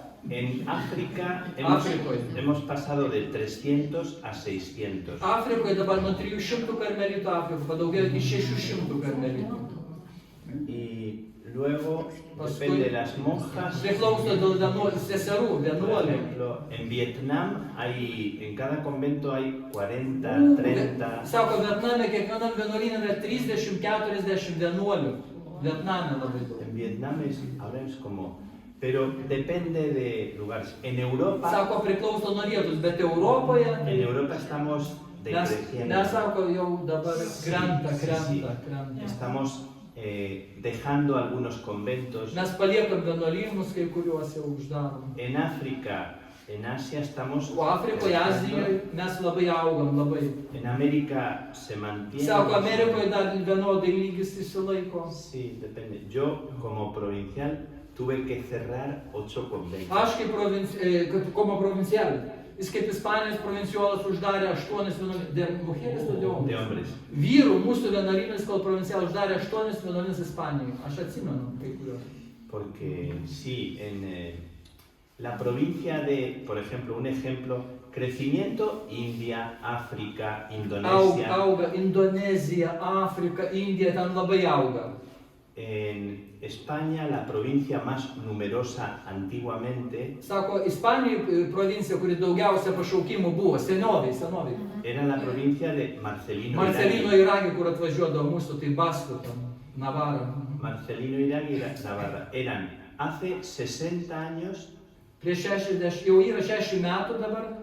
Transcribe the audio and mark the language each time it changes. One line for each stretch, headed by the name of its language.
Spanish: En África África. hemos pasado de 300 a 600.
Lithuanian: Afrikoje dabar nuo 300 karmelitų Afrikoje padaugėjo iki 600 karmelitų.
Spanish: Y luego,
Lithuanian: Paskui-
Spanish: depende de las monjas.
Lithuanian: Priklauso dėl vienuolių, seserų,
Spanish: Por
Lithuanian: vienuolių.
Spanish: ejemplo, en Vietnam en cada convento hay 40, 30.
Lithuanian: Sako, Vietname kiekvienam vienuolyne yra 30-40 vienuolių. Vietname labai daug.
Spanish: En Vietnam ahora es como... Pero depende de lugares. En Europa,
Lithuanian: Sako, priklauso nuo vietos, bet Europoje
Spanish: en Europa estamos decreciendo.
Lithuanian: Nes sako, jau dabar krenta,
Spanish: Sí.
Lithuanian: krenta.
Spanish: Estamos dejando algunos conventos.
Lithuanian: Mes paliekam vienuolynus, kai kuriuos jau uždarom.
Spanish: En África, en Asia estamos...
Lithuanian: O Afrikoje, Azijoje mes labai augam, labai.
Spanish: En América se mantiene...
Lithuanian: Sako, Amerikoje dar vienodai lygis išsilaiko.
Spanish: Sí, depende. Yo, como provincial, tuve que cerrar 8 conventos.
Lithuanian: Aš kaip
Spanish: como provincial,
Lithuanian: jis kaip Ispanijos provincijolas uždarė 8 vienuolynus.
Spanish: De mujeres o de De hombres? hombres.
Lithuanian: Vyrų mūsų vienuolynas, kol provincial uždarė 8 vienuolynus Ispanijoje. Aš atsimenu kai kuriuos.
Spanish: Porque sí, en la provincia de, por ejemplo, un ejemplo, crecimiento India, África, Indonesia.
Lithuanian: Auga Indonezija, Afrika, Indija, ten labai auga.
Spanish: En España, la provincia más numerosa antiguamente
Lithuanian: Sako, Ispanijoje provincija, kuri daugiausia pašaukimų buvo, senoviai.
Spanish: era la provincia de Marcelino Marcelino Iragui.
Lithuanian: Iragui, kur atvažiuodavo mūsų, tai Baskų, Navarra.
Spanish: Marcelino Iragui era Navarra. Eran hace 60 años,
Lithuanian: Prieš 60, jau yra 60 metų dabar.